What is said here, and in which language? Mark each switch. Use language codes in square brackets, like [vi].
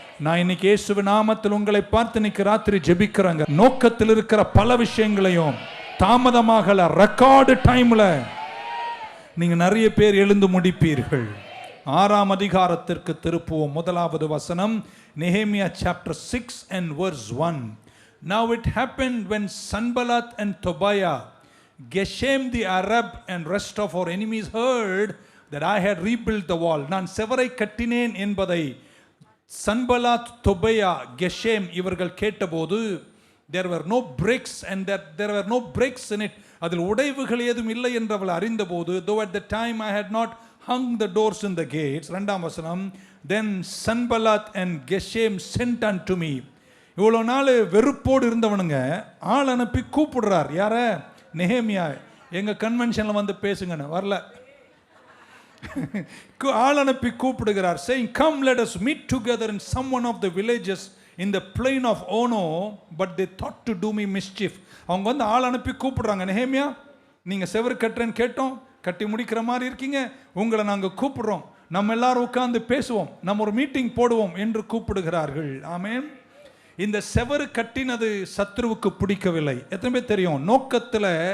[ta] நான் இன்னைக்கு இயேசுவின் நாமத்தில் உங்களை பார்த்து இன்னைக்கு ராத்திரி ஜெபிக்கிறேங்க. நோக்கத்தில் இருக்கிற பல விஷயங்களையும் தாமதமாகல, ரெக்கார்டு டைம்ல நீங்க நிறைய பேர் எழுந்து முடிப்பீர்கள். 6ஆம் அதிகாரத்திற்கு திருப்புவோம். 1வது வசனம், நெகேமியா [en] chapter 6 and verse 1. Now it happened when Sanballat and Tobiah, Geshem the Arab and rest of our enemies heard that I had rebuilt the wall. [ta] நான் செவரை கட்டினேன் என்பதை சன்பலாத், தொபையா, கெஷேம் இவர்கள் கேட்டபோது, [en] there were no breaks and that there were no breaks in it, [ta] அதில் உடைவுகள் ஏதும் இல்லை என்று அவள் அறிந்தபோது, [en] though at the time I had not hung the doors in the gates. [ta] 2ஆம் வசனம், [en] then Sanballat and Geshem sent unto me. [ta] இவ்வளோ நாள் வெறுப்போடு இருந்தவனுங்க ஆள் அனுப்பி கூப்பிடுறார். யார? நெகேமியா. எங்கள் கன்வென்ஷனில் வந்து பேசுங்கன்னு வரல, ஆள் அனுப்பி கூப்பிடுகிறார். [en] saying, come let us meet together in some one of the villages in the plain of Ono, but they thought to do me mischief. [ta] அவங்க வந்து ஆள் அனுப்பி கூப்பிடுறாங்க. நெகேமியா, நீங்கள் செவரு கட்டுறேன்னு கேட்டோம், கட்டி முடிக்கிற மாதிரி இருக்கீங்க, உங்களை நாங்கள் கூப்பிடுறோம், நம்ம எல்லாரும் உட்கார்ந்து பேசுவோம், நம்ம ஒரு மீட்டிங் போடுவோம் என்று கூப்பிடுகிறார்கள். ஆமென். இந்த செவரு கட்டினது சத்ருவுக்கு பிடிக்கவில்லை. எத்தனை பேர் தெரியும்? நோக்கத்தில்